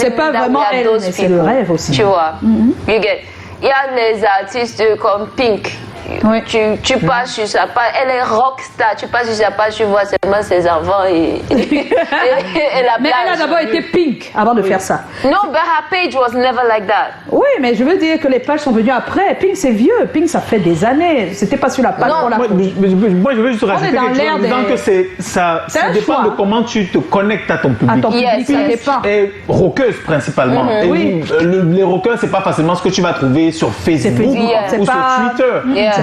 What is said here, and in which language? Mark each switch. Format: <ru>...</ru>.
<fr>c'est pas vraiment elle, mais c'est le rêve aussi. Tu vois.</fr> <en>You get.</en> <fr>Il y a les artistes comme Pink. Oui. Tu passes sur sa page, elle est rockstar, tu passes sur sa page, tu vois seulement ses enfants et la mais elle a d'abord été Pink avant de faire ça.</fr> <en>No, but her page was never like that.</en> <fr>Oui, mais je veux dire que les pages sont venues après. Pink, c'est vieux. Pink, ça fait des années. C'était pas sur la page pour la moi, je veux juste rajouter quelque chose en disant que ça dépend de comment tu te connectes à ton public. À ton public, ça dépend. Et rockeuse principalement. Et les rockers, c'est pas facilement ce que tu vas trouver sur Facebook ou sur Twitter.</fr>